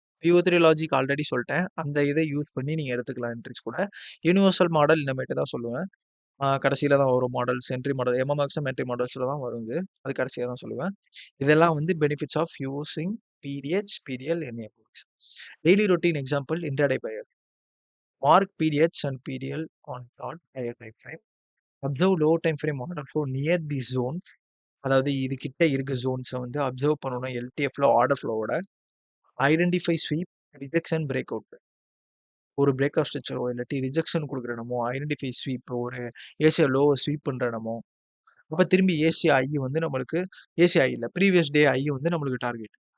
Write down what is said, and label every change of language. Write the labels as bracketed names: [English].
[Tamil] PO3 logic already சொல்லிட்டேன். அந்த இதை யூஸ் பண்ணி நீங்க எடுத்துக்கலாம் என்ட்ரிஸ் கூட. யூனிவர்சல் மாடல் இனிமேட்டு தான் சொல்லுவேன். கடைசியில தான் வரும் மாடல்ஸ், என்ட்ரி மாடல். எம்எம்எக்ஸ்எம் என்ட்ரி மாடல்ஸ்ல தான் வரும் இது. அது கடைசியா தான் சொல்லுவேன். இதெல்லாம் வந்து [English] Benefits of using PDH, PDL in MMX. Daily routine example intraday buyer. Mark PDH and PDL on chart higher time frame. Observe low time frame order flow near these zones. [Tamil] அதாவது இது கிட்ட இருக்க ஜோன்ஸை வந்து அப்சர்வ் பண்ணணும் எல்டிஎஃப்ல order ஃப்ளோவோட. [English] Identify sweep, rejection, break out. [Tamil] ஒரு break out ஸ்ட்ரக்சரோ இல்லாட்டி rejection கொடுக்குற இடமோ, ஐடென்டிஃபை ஸ்வீப், ஒரு ஏசியா லோவை ஸ்வீப் பண்ற இடமோ, அப்ப திரும்பி ஏசியா ஐ வந்து நம்மளுக்கு ஏசியா ஐ இல்ல ப்ரீவியஸ் டே ஐ வந்து நம்மளுக்கு டார்கெட்.